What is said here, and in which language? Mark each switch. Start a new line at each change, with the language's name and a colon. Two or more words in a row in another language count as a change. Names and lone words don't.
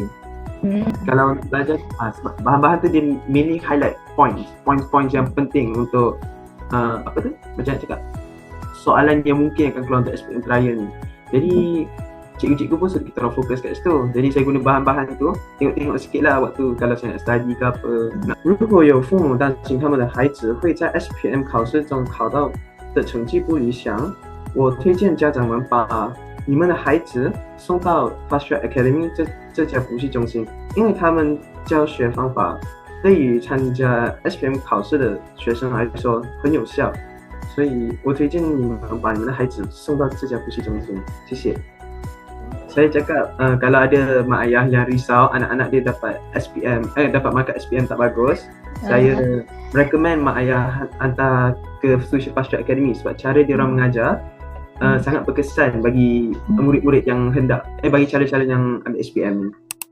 Malay: Kalau belajar, bahan-bahan tu dia
English: mainly highlight points
Malay: yang penting untuk apa tu, macam nak cakap, soalan yang mungkin akan keluar untuk SPM trial ni. Jadi cikgu-cikgu pun suruh kita orang fokus kat situ. Jadi saya guna bahan-bahan tu, tengok-tengok sikit lah waktu kalau saya nak study ke apa.
Chinese: 如果有父母担心他们的孩子会在 SPM 考试中考到的成绩不理想，我推荐家长们把你们的孩子送到 Fast Track Academy 这家补习中心，因为他们教学方法对于参加 SPM 考试的学生来说很有效，所以我推荐你们把你们的孩子送到这家补习中心。
Malay: 谢谢。Saya cakap kalau ada mak ayah yang risau anak-anak dia dapat SPM, dapat markah SPM tak bagus, saya recommend mak ayah hantar ke Fast Track Academy sebab cara dia orang mengajar sangat berkesan bagi murid-murid yang hendak bagi calon-calon yang ambil SPM ni.